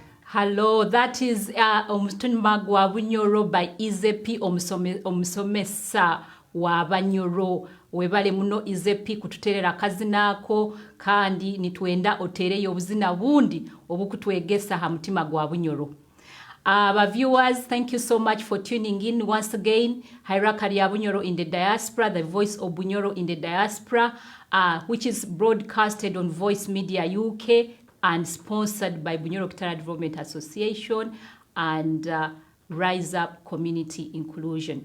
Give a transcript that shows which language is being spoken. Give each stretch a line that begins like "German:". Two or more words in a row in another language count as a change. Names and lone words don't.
English: Hello, that is Omutunima gwa Bunyoro by Izepi
Nyoro: omusomesa wa Banyoro. Webale muno Izepi kututerera kazinaako kandi nitwenda otereyo obuzina bundi obukutwegesa ha mutima gwa Bunyoro.
English: Our viewers, thank you so much for tuning in once again. Hierarchy ya Bunyoro in the Diaspora, the voice of Bunyoro in the Diaspora, which is broadcasted on Voice Media UK and sponsored by Bunyoro Kitara Development Association and Rise Up Community Inclusion.